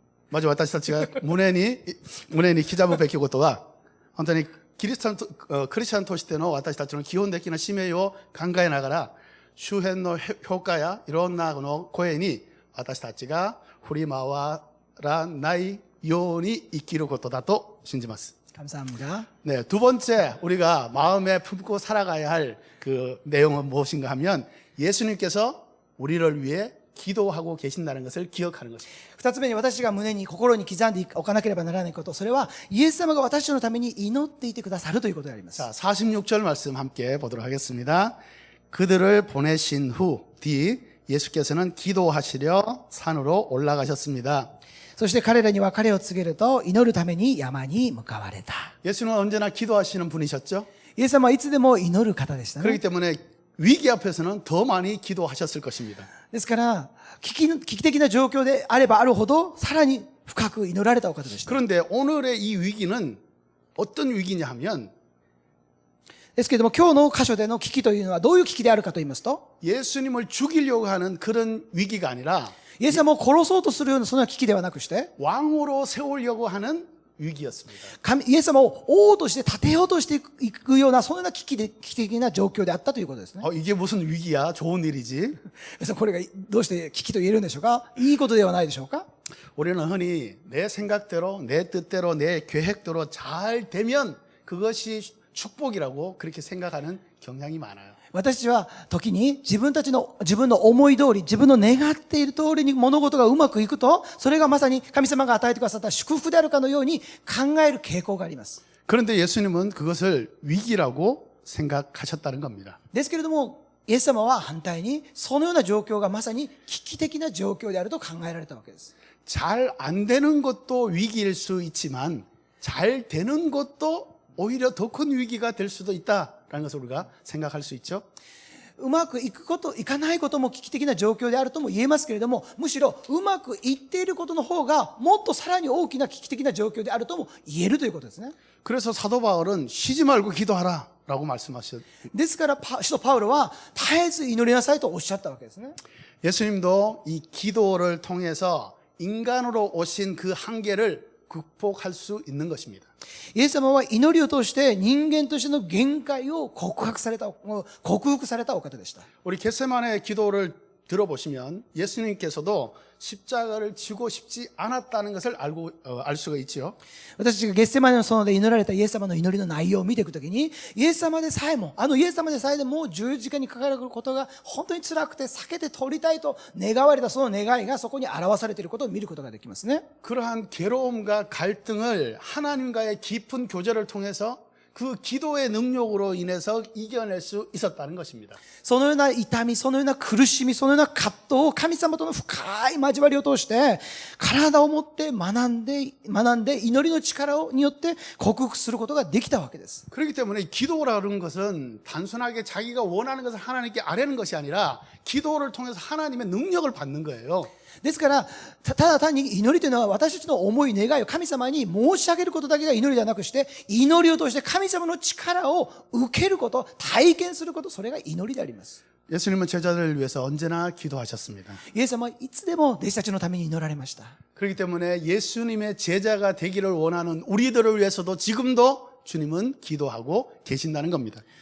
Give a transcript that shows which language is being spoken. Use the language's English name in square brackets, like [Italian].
[Korean] 먼저 [Japanese] 私たちが胸に刻むべきことは、本当にクリスチャンとしての私たちの基本的な使命を考えながら、周辺の評価やいろんな声に私たちが振り回らないように生きることだと信じます。 [Korean] 감사합니다. 네, 두 번째 우리가 마음에 품고 살아가야 할 그 내용은 무엇인가 하면 예수님께서 우리를 위해 기도하고 계신다는 것을 기억하는 것입니다. [Japanese] 二つ目に私が胸に心に刻んでおかなければならないこと、それはイエス様が私のために祈っていてくださるということであります。 [Korean] 자, 46절 말씀 함께 보도록 하겠습니다. 그들을 보내신 후 뒤 예수께서는 기도하시려 산으로 올라가셨습니다. [Japanese] そして彼らに別れを告げると、祈るために山に向かわれた。 [Korean] 예수는 언제나 기도하시는 분이셨죠? [Japanese] イエス様はいつでも祈る方でした [Korean] 그렇기 때문에 위기 앞에서는 더 많이 기도하셨을 것입니다. [Japanese] ですから、危機的な状況であればあるほど、さらに深く祈られたお方でした。 [Korean] 그런데 오늘의 이 위기는 어떤 위기냐 하면 [Japanese] ですけれども、今日の箇所での危機というのはどういう危機であるかと言いますと、 [Korean] 예수님을 죽이려고 하는 그런 위기가 아니라 [Japanese] イエス様を殺そうとするようなそんな危機ではなくして、 [Korean] 왕으로 세우려고 하는 위기였습니다. [Japanese] イエス様を王として立てようとしていくような、そのような危機的な状況であったということですね。 [Korean] 이게 무슨 위기야? 좋은 일이지. [Japanese] これがどうして危機と言えるんでしょうか？いいことではないでしょうか？ [Korean] 우리는 흔히 내 생각대로, 내 뜻대로, 내 계획대로 잘 되면 그것이 축복이라고 그렇게 생각하는 경향이 많아요. [Japanese] 私たちは時に自分の思い通り、自分の願っている通りに物事がうまくいくと、それがまさに神様が与えてくださった祝福であるかのように考える傾向があります。 [Korean] 그런데 예수님은 그것을 위기라고 생각하셨다는 겁니다. [Japanese] ですけれども、イエス様は反対にそのような状況がまさに危機的な状況であると考えられたわけです。 [Korean] 잘 안 되는 것도 위기일 수 있지만 잘 되는 것도 오히려 더 큰 위기가 될 수도 있다라는 것을 우리가 생각할 수 있죠. [Japanese] うまくいくこと、いかないことも危機的な状況であるとも言えますけれども、むしろうまくいっていることの方がもっとさらに大きな危機的な状況であるとも言えるということですね。 [Korean] 그래서 사도 바울은 쉬지 말고 기도하라라고 말씀하셨죠. [Japanese] ですから使徒パウロは絶えず祈りなさいとおっしゃったわけですね。 [Korean] 예수님도 이 기도를 통해서 인간으로 오신 그 한계를 극복할 수 있는 것입니다. [Japanese] イエス様は祈りを通して人間としての限界を克服されたお方でした。 [Korean] 우리 겟세마네 기도를 들어보시면 예수님께서도 십자가를 지고 싶지 않았다는 것을 알 수가 있죠. [Japanese] 私たちがゲッセマネの園で祈られたイエス様の祈りの内容を見ていくときに、イエス様でさえももう十字架にかかることが本当に辛くて避けて取りたいと願われたその願いがそこに表されていることを見ることができますね。 [Korean] 그러한 괴로움과 갈등을 하나님과의 깊은 교제를 통해서 그 기도의 능력으로 인해서 이겨낼 수 있었다는 것입니다. [Japanese] そのような痛み、そのような苦しみ、そのような葛藤を神様との深い交わりを通して、体を持って学んで祈りの力によって克服することができたわけです。 [Korean] 그렇기 때문에 기도라는 것은 단순하게 자기가 원하는 것을 하나님께 아뢰는 것이 아니라 기도를 통해서 하나님의 능력을 받는 거예요. [Japanese] ですから、ただ単に祈りというのは私たちの思い、願いを神様に申し上げることだけが祈りではなくして、祈りを通して神様の力を受けること、体験すること、それが祈りであります。 [Korean] 예수님은 제자들을 위해서 언제나 기도하셨습니다. [Japanese] イエス様はいつでも弟子たちのために祈られました。 [Korean] 그렇기 때문에 예수님의 제자가 되기를 원하는 우리들을 위해서도 지금도 주님은 기도하고 계신다는 겁니다.